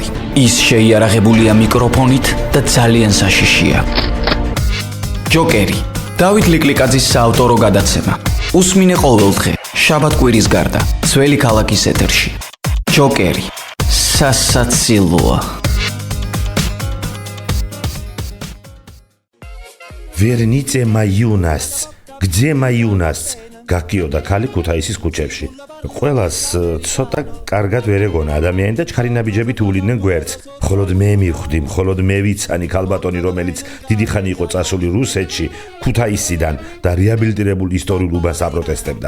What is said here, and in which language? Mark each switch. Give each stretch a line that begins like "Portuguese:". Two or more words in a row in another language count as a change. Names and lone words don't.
Georgian: ის შეიარაღებულია მიკროფონით და ძალიან საშიშია. ჯოკერი, დავით ლიკლიკაძის საავტორო გადაცემა. უსმინე ყოველდღე, შაბათ-კვირის გარდა, ძველი ქალაქის ეთერში. ჯოკერი, სასაცილოა.
Russian: Верните мою юность, где моя юность?
Georgian: გაკიოდა ქალი ქუთაისის ქუჩებში. ყველას ცოტა კარგად ვერ ეგონა ადამიანი და ჩქარი ნაბიჯები თულიდნენ გვერდს. მხოლოდ მე მივხვდი, მხოლოდ მე ვიცანი ქალბატონი, რომელიც დიდი ხანი იყო წასული რუსეთში, ქუთაისიდან და რეაბილიტირებულ ისტორიულ უბანს აპროტესტებდა.